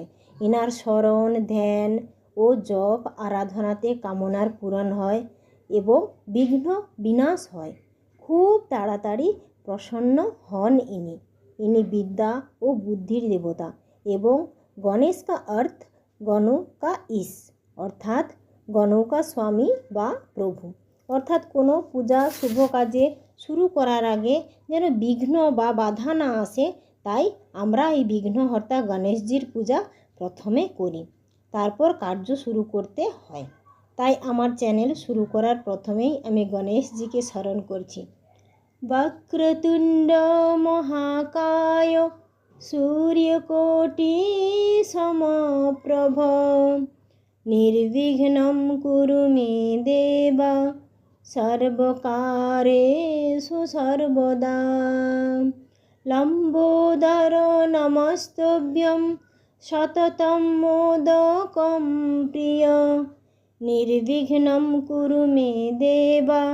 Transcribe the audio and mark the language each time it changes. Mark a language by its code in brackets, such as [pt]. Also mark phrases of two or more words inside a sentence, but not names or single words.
[bn] এনার স্মরণ, ধ্যান ও জপ আরাধনাতে কামনার পূরণ হয় এবং বিঘ্ন বিনাশ হয়। খুব তাড়াতাড়ি প্রসন্ন হন ইনি। ইনি বিদ্যা ও বুদ্ধির দেবতা এবং গণেশ [hi] का अर्थ गणों का ईश [bn] অর্থাৎ [hi] गणों का [bn] স্বামী বা প্রভু। অর্থাৎ কোনো পূজা শুভ কাজে শুরু করার আগে যেন বিঘ্ন বা বাধা না আসে, তাই আমরা এই বিঘ্নহর্তা গণেশজির পূজা প্রথমে করি, তারপর কার্য শুরু করতে হয়। তাই আমার চ্যানেল শুরু করার প্রথমেই আমি গণেশজিকে স্মরণ করছি। [sa] বক্রতুণ্ড মহাকায় सूर्यकोटि समप्रभ निर्विघ्नं कुरु मे देव सर्वकारेषु सर्वदा लम्बोदर नमस्तभ्यं सततं मोदकं प्रिय निर्विघ्नं कुरु मे देव